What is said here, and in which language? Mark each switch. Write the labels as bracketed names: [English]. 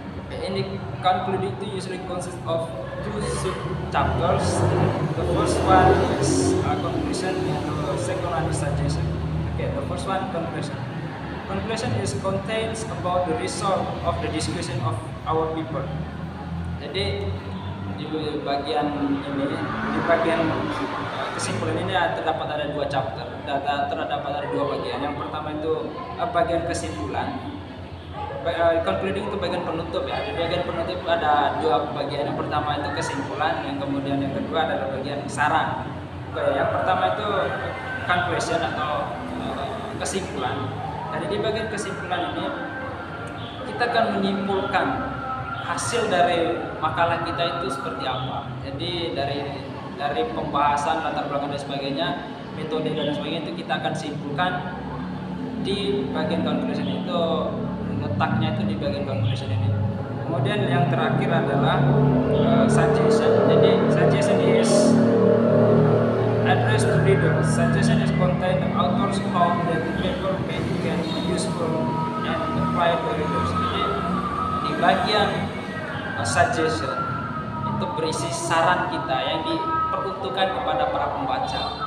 [English] In the concluding it usually consists of 2 sub-chapters. The first one is conclusion and the second one is suggestion. Okay, the first one, conclusion. Conclusion is contains about the result of the discussion of our people. [Indonesian] Jadi di bagian ini, di bagian kesimpulan ini terdapat ada 2 chapter, terdapat ada 2 bagian. Yang pertama itu bagian kesimpulan. Concluding itu bagian penutup ya. Di bagian penutup ada 2 bagian. Yang pertama itu kesimpulan, yang kemudian yang kedua adalah bagian saran. Oke, yang pertama itu conclusion atau kesimpulan. Dari di bagian kesimpulan ini kita akan menyimpulkan hasil dari makalah kita itu seperti apa. Jadi dari pembahasan latar belakang dan sebagainya, metode dan sebagainya itu kita akan simpulkan di bagian conclusion itu, letaknya itu di bagian conclusion ini. Kemudian yang terakhir adalah suggestion. Jadi [English] suggestion is address to readers. Suggestion is contain the author's how that the paper can be useful and apply to readers. [Indonesian] Jadi di bagian suggestion itu berisi saran kita yang diperuntukkan kepada para pembaca.